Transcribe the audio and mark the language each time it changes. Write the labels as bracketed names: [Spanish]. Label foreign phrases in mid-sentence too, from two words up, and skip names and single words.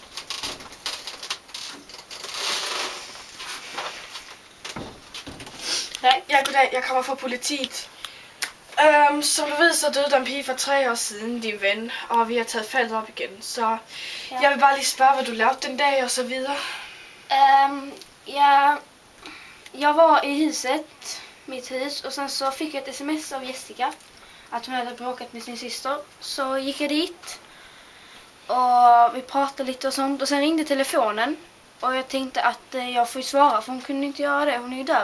[Danish] Ja, goddag. Jeg kommer fra politiet. Som du ved, så døde der en pige for 3 år siden, din ven, og vi har taget faldet op igen. Så jeg vil bare lige spørge, hvad du lavede den dag og så videre. [Swedish] Jag var i huset, mitt hus, och sen så fick jag ett sms av Jessica att hon hade bråkat med sin syster. Så gick jag dit och vi pratade lite och sånt, och sen ringde telefonen och jag tänkte att jag får ju svara, för hon kunde inte göra det, hon är ju döv.